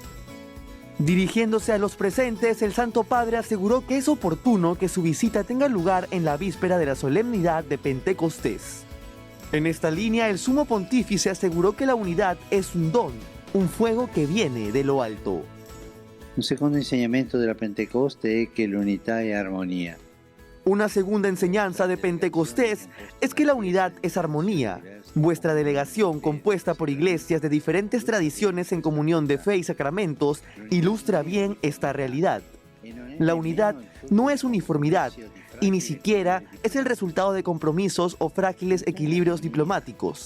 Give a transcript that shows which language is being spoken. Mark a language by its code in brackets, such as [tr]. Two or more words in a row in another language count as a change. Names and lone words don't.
[es] Dirigiéndose a los presentes, el Santo Padre aseguró que es oportuno que su visita tenga lugar en la víspera de la solemnidad de Pentecostés. En esta línea, el Sumo Pontífice aseguró que la unidad es un don, un fuego que viene de lo alto. [it] Un secondo insegnamento della Pentecoste è che l'unità è armonia. [es] Una segunda enseñanza de Pentecostés es que la unidad es armonía. Vuestra delegación, compuesta por iglesias de diferentes tradiciones en comunión de fe y sacramentos, ilustra bien esta realidad. La unidad no es uniformidad y ni siquiera es el resultado de compromisos o frágiles equilibrios diplomáticos.